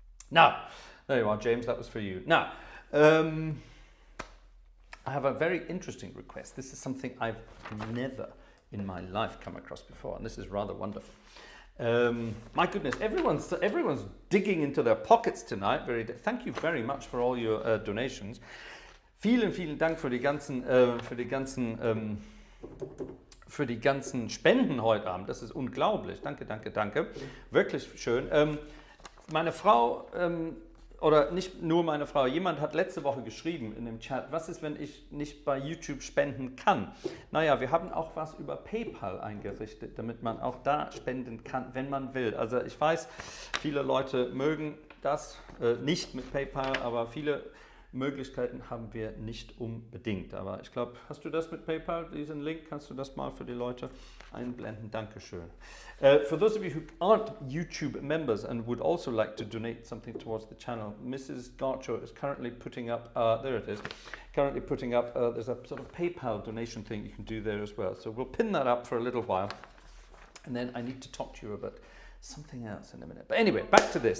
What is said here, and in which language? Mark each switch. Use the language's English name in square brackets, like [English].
[English] Now, there you are, James, that was for you. Now, I have a very interesting request. This is something I've never in my life come across before, and this is rather wonderful. My goodness, everyone's digging into their pockets tonight. Thank you very much for all your donations. [German] Vielen Dank für die ganzen Spenden heute Abend. Das ist unglaublich. Danke. Wirklich schön. Meine Frau, oder nicht nur meine Frau, jemand hat letzte Woche geschrieben in dem Chat, was ist, wenn ich nicht bei YouTube spenden kann? Naja, wir haben auch was über PayPal eingerichtet, damit man auch da spenden kann, wenn man will. Also ich weiß, viele Leute mögen das nicht mit PayPal, aber viele Möglichkeiten haben wir nicht unbedingt. Aber ich glaube, hast du das mit PayPal, diesen Link? Kannst du das mal für die Leute einblenden? Dankeschön. [English] For those of you who aren't YouTube members and would also like to donate something towards the channel, Mrs. Gartshore is currently putting up, there it is, there's a sort of PayPal donation thing you can do there as well. So we'll pin that up for a little while. And then I need to talk to you about something else in a minute. But anyway, back to this.